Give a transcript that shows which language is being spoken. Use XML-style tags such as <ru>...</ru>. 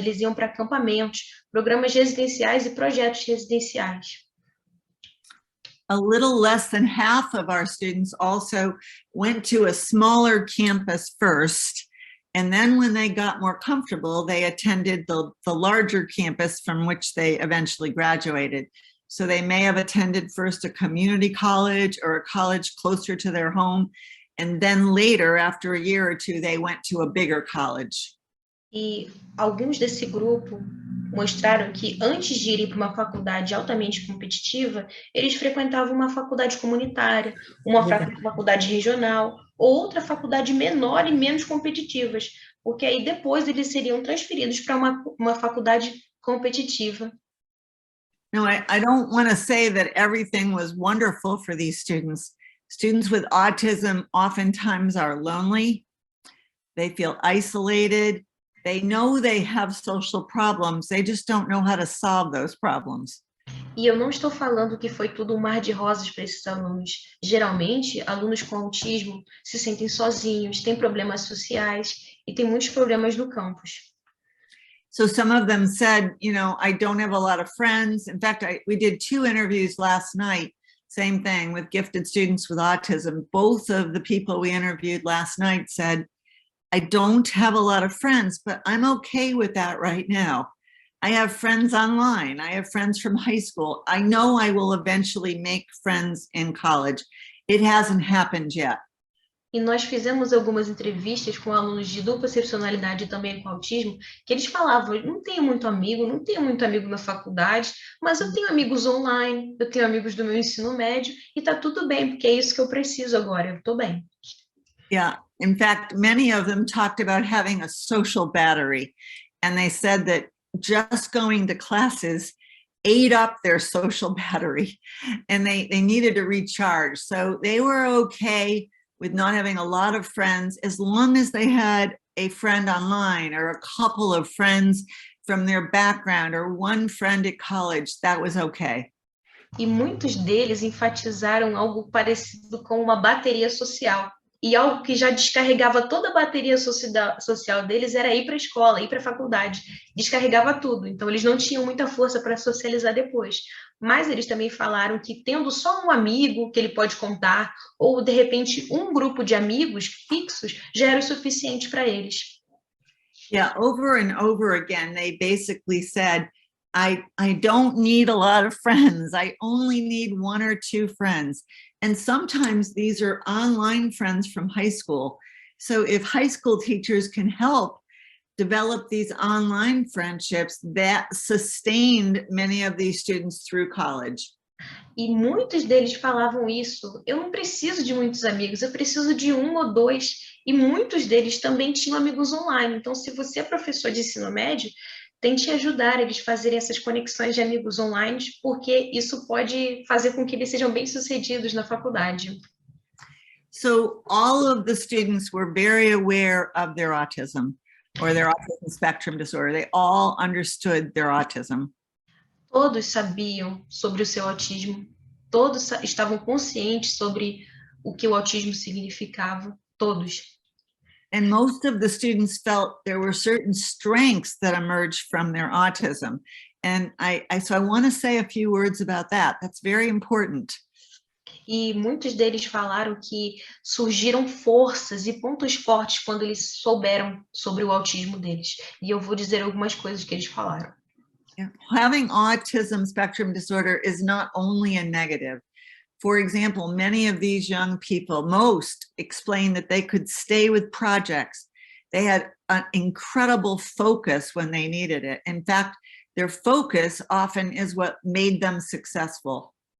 <pt>Eles iam para acampamentos, programas residenciais e projetos residenciais.</pt> <en>A little less than half of our students also went to a smaller campus first. And then when they got more comfortable, they attended the larger campus from which they eventually graduated. So they may have attended first a community college or a college closer to their home. And then later, after a year or two, they went to a bigger college.</en> <pt>E alguns desse grupo mostraram que antes de irem para uma faculdade altamente competitiva, eles frequentavam uma faculdade comunitária, uma faculdade regional, ou outra faculdade menor e menos competitivas, porque aí depois eles seriam transferidos para uma faculdade competitiva.</pt> <en>No, I don't want to say that everything was wonderful for these students. Students with autism oftentimes are lonely. They feel isolated. They know they have social problems. They just don't know how to solve those problems.</en> <pt>E eu não estou falando que foi tudo um mar de rosas para esses alunos. Geralmente, alunos com autismo se sentem sozinhos, têm problemas sociais e têm muitos problemas no campus.</pt> <en>So some of them said, you know, I don't have a lot of friends. In fact, we did 2 interviews last night, same thing with gifted students with autism. Both of the people we interviewed last night said, I don't have a lot of friends, but I'm okay with that right now. I have friends online. I have friends from high school. I know I will eventually make friends in college. It hasn't happened yet.</en> <pt>E nós fizemos algumas entrevistas com alunos de dupla excepcionalidade e também com autismo, que eles falavam, não tenho muito amigo na faculdade, mas eu tenho amigos online, eu tenho amigos do meu ensino médio, e tá tudo bem, porque é isso que eu preciso agora, eu tô bem.</pt> <en>Yeah, in fact, many of them talked about having a social battery, and they said that just going to classes ate up their social battery, and they needed to recharge. So they were okay with not having a lot of friends, as long as they had a friend online or a couple of friends from their background or one friend at college, that was okay.</en> <pt>E muitos deles enfatizaram algo parecido com uma bateria social. E algo que já descarregava toda a bateria social deles era ir para a escola, ir para a faculdade. Descarregava tudo. Então, eles não tinham muita força para socializar depois. Mas eles também falaram que tendo só um amigo que ele pode contar, ou, de repente, um grupo de amigos fixos, já era o suficiente para eles.</pt> <en>Yeah, over and over again, they basically said, I don't need a lot of friends. I only need 1 or 2 friends. And sometimes these are online friends from high school. So if high school teachers can help develop these online friendships, that sustained many of these students through college.</en> <pt>E muitos deles falavam isso, eu não preciso de muitos amigos, eu preciso de 1 ou 2. E muitos deles também tinham amigos online. Então, se você é professor de ensino médio, tente ajudar eles a fazerem essas conexões de amigos online, porque isso pode fazer com que eles sejam bem-sucedidos na faculdade.</pt> <en>So all of the students were very aware of their autism or their autism spectrum disorder. They all understood their autism.</en> <pt>Todos sabiam sobre o seu autismo, todos estavam conscientes sobre o que o autismo significava, todos.</pt> <en>And most of the students felt there were certain strengths that emerged from their autism. And so I want to say a few words about that. That's very important.</en> <pt>E muitos deles falaram que surgiram forças e pontos fortes quando eles souberam sobre o autismo deles. E eu vou dizer algumas coisas que eles falaram.</pt> <en>Having autism spectrum disorder is not only a negative. For example, many of these young people, most explained that they could stay with projects. They had an incredible focus when they needed it. In fact, their focus often is what made them successful.</en>